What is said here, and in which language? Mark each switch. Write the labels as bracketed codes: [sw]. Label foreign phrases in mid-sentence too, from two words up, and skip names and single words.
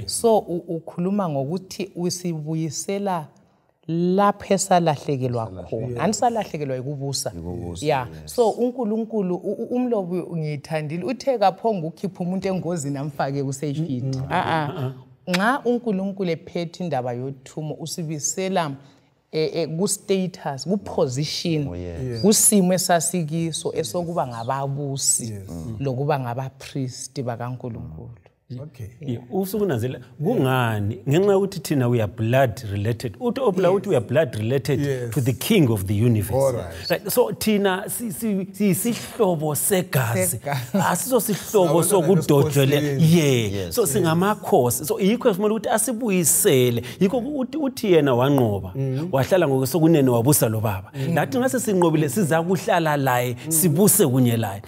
[nd] So ukhuluma ngokuthi usibuyisela lapho esalahlekelwa khona anisalahlekelwa ikubusa yeah so uNkulunkulu umlobi ngiyithandile uthe kaphonga ukhipha umuntu engozini amfake kusafety nxa uNkulunkulu ephethe indaba yothumo usibisela ku status ku position kusimo esasikiso esokuba ngababusi lokuba ngabapriest bakaNkulunkulu. Okay. Usukunanzela kungani ngenxa ukuthi thina [en] we are blood related. Uthi we are blood related to the king of the universe. [nd] Right. So thina sisihlobo segazi. Asiso sihlobo sokudojele. So singamakhosi. So yikho esimele ukuthi asibuyisele. Yikho uthi yena wanqoba. Wahlala ngokusokunene wabusa lo baba. Lathi ngase sinqobile siza kuhlala laye sibuse kunye laye.